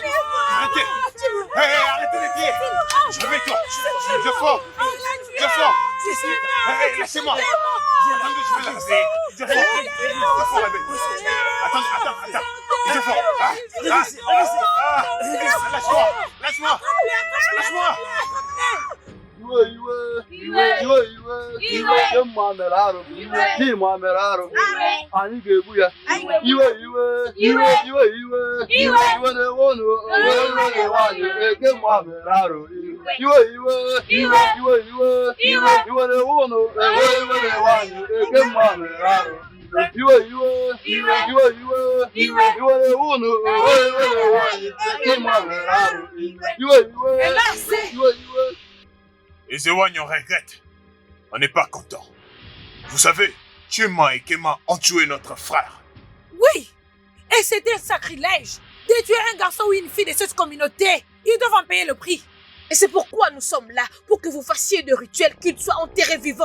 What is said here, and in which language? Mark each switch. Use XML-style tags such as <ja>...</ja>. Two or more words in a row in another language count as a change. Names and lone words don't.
<fr>Arrêtez. Hey, arrêtez de crier. Réveille-toi. Ejiofor. Ejiofor. Hey, laissez-moi. Attendez, je vais la réveiller. Ejiofor, réveille-toi. Attends. Ejiofor. Lâche-moi.</fr> <ig>Iwe mma mere arụ Chima mere arụ anyị ga-egbu ya iwe na-ewe unu iwe na-ewe anyị eke mma mere arụ iwe na-ewe unu iwe na-ewe anyị eke mma mere arụ iwe na-ewe unu iwe na-ewe anyị eke mma mere arụ iwe</ig> <fr>Les Ewani, on regrette. On n'est pas content. Vous savez, Chima et Kema ont tué notre frère. Oui! Et c'était un sacrilège de tuer un garçon ou une fille de cette communauté. Ils doivent en payer le prix. Et c'est pourquoi nous sommes là, pour que vous fassiez de rituels qu'ils soient enterrés vivants.</fr>